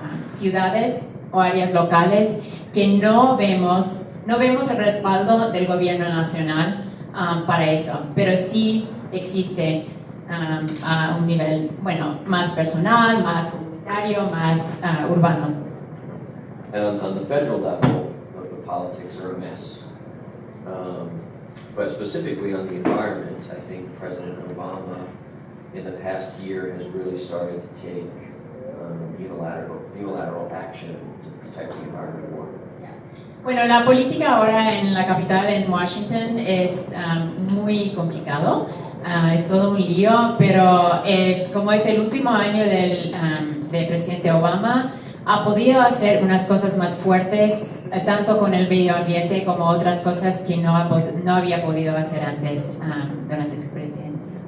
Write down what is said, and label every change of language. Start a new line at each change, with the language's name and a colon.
Spanish: ciudades o áreas locales que no vemos el respaldo del gobierno nacional para eso, pero sí existe a un nivel, bueno, más personal, más comunitario, más urbano.
English: And on the federal level, the politics are a mess. But specifically on the environment, I think President Obama in the past year has really started to take unilateral action to protect the environment more.
Spanish: Bueno, la política ahora en la capital, en Washington, es muy complicado. Es todo un lío, pero como es el último año del presidente Obama, ha podido hacer unas cosas más fuertes, tanto con el medio ambiente como otras cosas que no había podido hacer antes durante su presidencia.